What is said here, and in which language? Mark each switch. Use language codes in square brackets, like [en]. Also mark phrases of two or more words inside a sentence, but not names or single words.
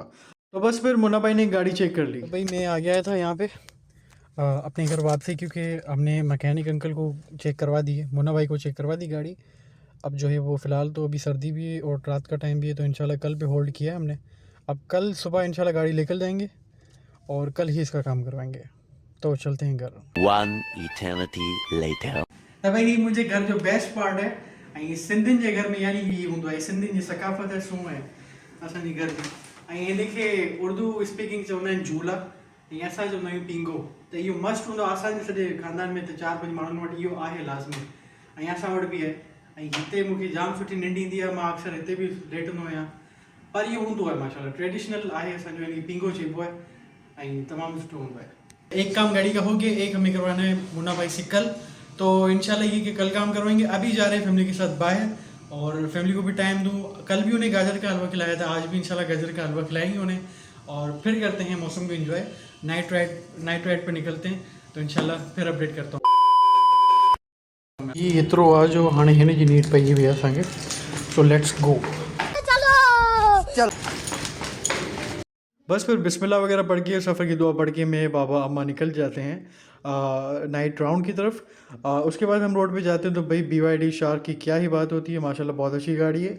[ur] تو بس پھر منا بھائی نے گاڑی چیک کر لی۔ تو بھائی میں آ گیا تھا یہاں پر اپنے گھر واپسی، کیونکہ ہم نے [en] mechanic uncle [ur] کو چیک کروا دی ہے، منا بھائی کو چیک کروا دی گاڑی. اب جو ہے وہ فی الحال تو ابھی سردی بھی ہے اور رات کا ٹائم بھی ہے، تو انشاءاللہ کل پہ ہولڈ کیا ہے ہم نے. اب کل صبح انشاءاللہ گاڑی لے کر جائیں گے اور کل ہی اس کا کام کروائیں گے. تو چلتے ہیں گھر. [en] One eternity later. [sd] त भाई मुंहिंजे घर जो [en] best part [sd] है, ऐं सिंधियुनि जे घर में यानी ही हूंदो आहे, सिंधियुनि जी सकाफ़त है सूं आहे असांजे घर जी। ऐं हिनखे [en] Urdu speaking [sd] चवंदा आहिनि झूला, ऐं असां चवंदा आहियूं पींगो। त इहो मस्त हूंदो आहे असांजे सॼे ख़ानदान में, त 4-5 माण्हुनि वटि इहो आहे लाज़मी, ऐं असां वटि बि आहे। ऐं हिते मूंखे जाम सुठी निंड ईंदी आहे, मां अक्सर हिते बि लेटंदो आहियां। पर इहो हूंदो आहे माशाल्लाह, ट्रेडिशनल आहे असांजो, यानी पींगो चइबो आहे, ऐं तमामु सुठो हूंदो आहे। [ur] ایک کام گاڑی کا ہو گیا، ایک ہمیں کروانا ہے منا بھائی سے کل۔ تو انشاءاللہ یہ کہ کل کام کروائیں گے. ابھی جا رہے ہیں فیملی کے ساتھ باہر، اور فیملی کو بھی ٹائم دوں. کل بھی انہیں گاجر کا حلوہ کھلایا تھا، آج بھی انشاءاللہ گاجر کا حلوہ کھلائیں گے انہیں، اور پھر کرتے ہیں موسم کو انجوائے. [en] night ride [ur] پر نکلتے ہیں، تو انشاءاللہ پھر اپڈیٹ کرتا ہوں. [sd] ये एतिरो आहे जो हाणे हिन जी नीड पई हुई आहे असांखे, [en] So let's go. [ur] چل بس پھر بسم اللہ وغیرہ پڑھ کے، سفر کی دعا پڑھ کے میں بابا اماں نکل جاتے ہیں [en] night round [ur] کی طرف. اس کے بعد ہم روڈ پہ جاتے ہیں، تو بھائی BYD شارک کی کیا ہی بات ہوتی ہے، ماشاءاللہ بہت اچھی گاڑی ہے.